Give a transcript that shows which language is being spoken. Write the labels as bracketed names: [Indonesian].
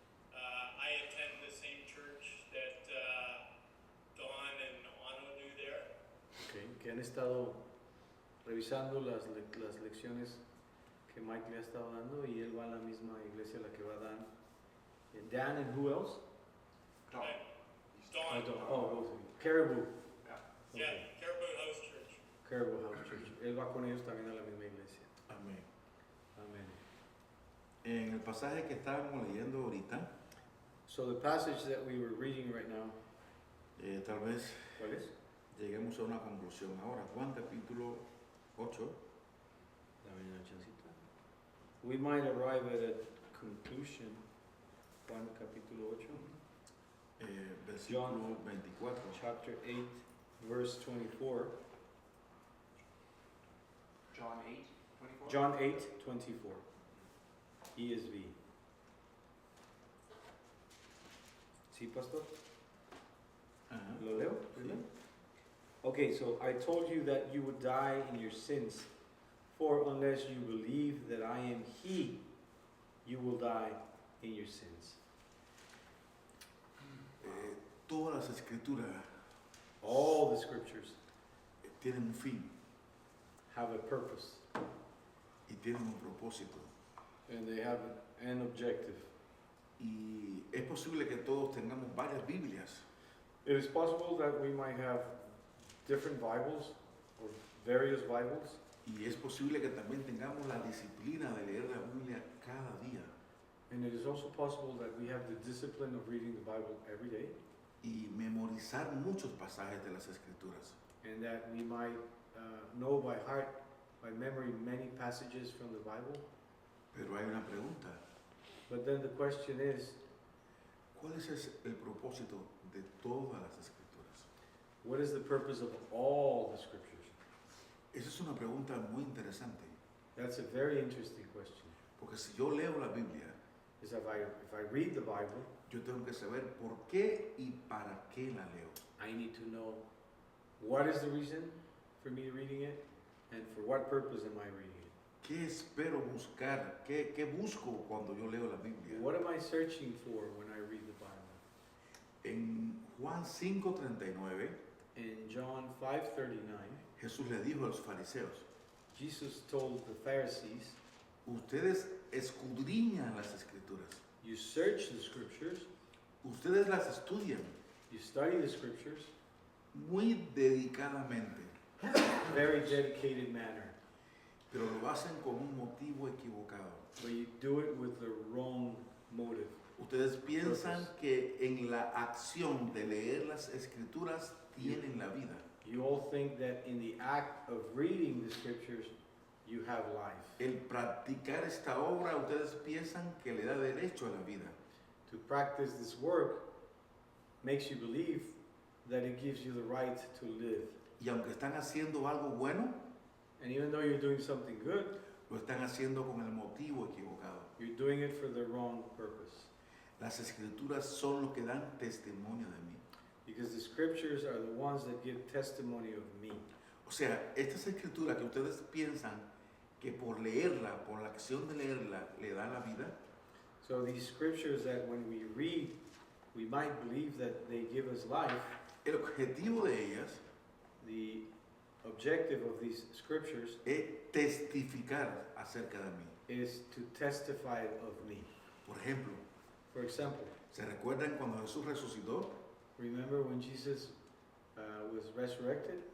[English] I attend the same church that Don and Ano do there. Okay. [Spanish] Que han estado revisando las lecciones que Mike le ha estado dando y él va a la misma iglesia a la que va Dan. [English] Dan and who else? Don. Don. Oh, both of you. Caribou. Yeah, Caribou House Church. Caribou House Church. [Spanish] Él va con ellos también a la misma iglesia. Amén. Amén. En el pasaje que estábamos leyendo ahorita, [English] So the passage that we were reading right now, [Spanish] tal vez ¿cuál es? lleguemos a una conclusión ahora. Juan capítulo 8, Dame una chancita. [English] We might arrive at a conclusion. [Spanish] Juan capítulo 8, versículo 24. [English] chapter 8, verse 24. John 8, 24. John 8, 24. ESV. [Spanish] ¿Sí, pastor? Ajá. ¿Lo leo? Sí. [English] Okay, so I told you that you would die in your sins, for unless you believe that I am He, you will die in your sins. [Spanish] Todas las escrituras [English] All the scriptures [Spanish] tienen un fin [English] have a purpose, [Spanish] y tienen un propósito. [English] and they have an objective. [Spanish] Y es posible que todos tengamos varias Biblias, [English] It is possible that we might have different Bibles, or various Bibles, [Spanish] y es posible que también tengamos la disciplina de leer la Biblia cada día [English] and it is also possible that we have the discipline of reading the Bible every day, [Spanish] y memorizar muchos pasajes de las escrituras. [English] and that we might know by heart, by memory, many passages from the Bible. [Spanish] Pero hay una pregunta. [English] But then the question is, [Spanish] ¿Cuál es el propósito de todas las escrituras? [English] what is the purpose of all the scriptures? [Spanish] Esa es una pregunta muy interesante. [English] That's a very interesting question. [Spanish] Porque si yo leo la Biblia, [English] Is if I read the Bible, [Spanish] yo tengo que saber por qué y para qué la leo. [English] I need to know what is the reason for me reading it and for what purpose am I reading it. [Spanish] ¿Qué espero buscar? ¿Qué busco cuando yo leo la Biblia? [English] What am I searching for when I read the Bible? [Spanish] En Juan 5:39, [English] In John 5:39, [Spanish] Jesús le dijo a los fariseos, [English] Jesus told the Pharisees, [Spanish] ustedes escudriñan las escrituras, [English] you search the scriptures, [Spanish] ustedes las estudian [English] you study the scriptures, [Spanish] muy dedicadamente, [English] very dedicated manner, [Spanish] pero lo hacen con un motivo equivocado. [English] but you do it with the wrong motive. [Spanish] Ustedes piensan que en la acción de leer las escrituras tienen la vida. [English] You all think that in the act of reading the scriptures, you have life. [Spanish] El practicar esta obra, ustedes piensan que le da derecho a la vida. [English] To practice this work makes you believe that it gives you the right to live. [Spanish] Y aunque están haciendo algo bueno, [English] And even though you're doing something good, [Spanish] lo están haciendo con el motivo equivocado. [English] you're doing it for the wrong purpose. [Spanish] Las escrituras son lo que dan testimonio de mí. [English] Because the scriptures are the ones that give testimony of me. [Spanish] O sea, estas escrituras que ustedes piensan que por leerla, por la acción de leerla, le da la vida, [English] So these scriptures that when we read, we might believe that they give us life. [Spanish] el objetivo de ellas [English] The objective of these scriptures [Spanish] es testificar acerca de mí. [English] is to testify of me. [Spanish] Por ejemplo, [English] For example, [Spanish] ¿se recuerdan cuando Jesús resucitó? [English] remember when Jesus was resurrected